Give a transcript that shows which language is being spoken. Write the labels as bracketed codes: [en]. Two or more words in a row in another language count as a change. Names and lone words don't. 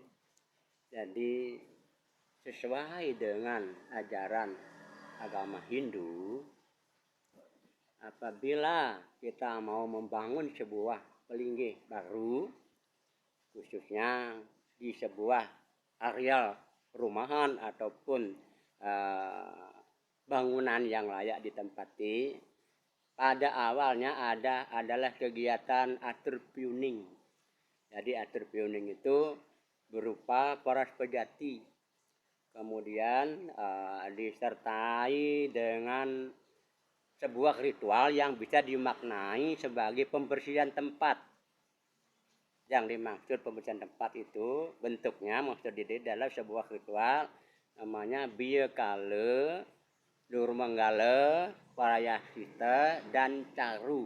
[id] Jadi sesuai dengan ajaran agama Hindu, apabila kita mau membangun sebuah pelinggih baru, khususnya di sebuah areal perumahan ataupun bangunan yang layak ditempati, pada awalnya adalah kegiatan atur piuning. Jadi atur piuning itu berupa poros pejati, kemudian disertai dengan sebuah ritual yang bisa dimaknai sebagai pembersihan tempat. Yang dimaksud pembersihan tempat itu bentuknya maksud ini adalah sebuah ritual namanya Biya Kala, Nurmanggala, Parayasita, dan Caru.